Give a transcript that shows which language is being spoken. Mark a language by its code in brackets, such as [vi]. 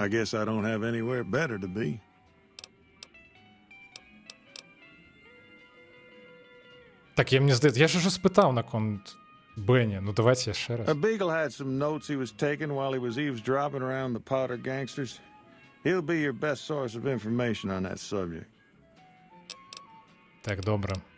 [en] I guess I don't have anywhere better to be. [be] Так, я мне здаецца, я ж уже спытаў наконт Бэні. Ну давайте яшчэ раз. [en] Beagle had some notes he was taking while he was eavesdropping around the Powder gangsters. He'll be your best source of information on that subject. [be] Так, добра.